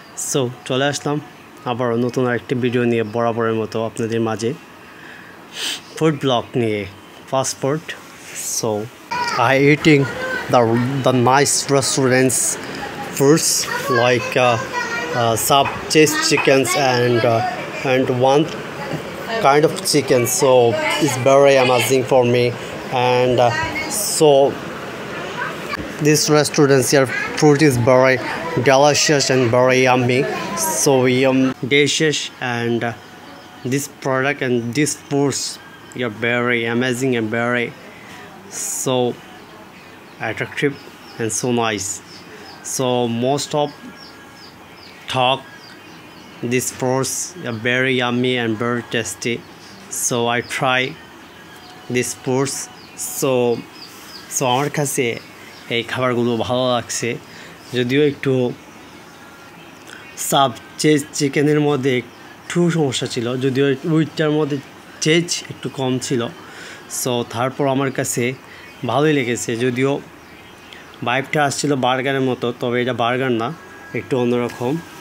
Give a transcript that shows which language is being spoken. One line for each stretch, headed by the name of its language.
Bangla: So চলে আসলাম আবার নতুন আরেকটি ভিডিও নিয়ে বরাবরের মতো আপনাদের মাঝে ফুড ব্লগ নিয়ে fast food.
English: So I eating the nice restaurants foods like sub chase chickens and one kind of chicken, so it's very amazing for me. And so this restaurant's here food is very delicious and very yummy, so delicious. And this product and this foods are very amazing and very so attractive and so nice. So most of talk these foods are very yummy and very tasty, so I try these foods.
Bangla: So আমার কাছে এই খাবারগুলো ভালো লাগছে, যদিও একটু sub Chase চিকেনের মধ্যে একটু সমস্যা ছিল, যদিও ওইটার মধ্যে চেজ একটু কম ছিল। সো তারপর আমার কাছে ভালোই লেগেছে, যদিও ভাইবটা আসছিল বার্গারের মতো, তবে এটা বার্গার না, একটু অন্যরকম।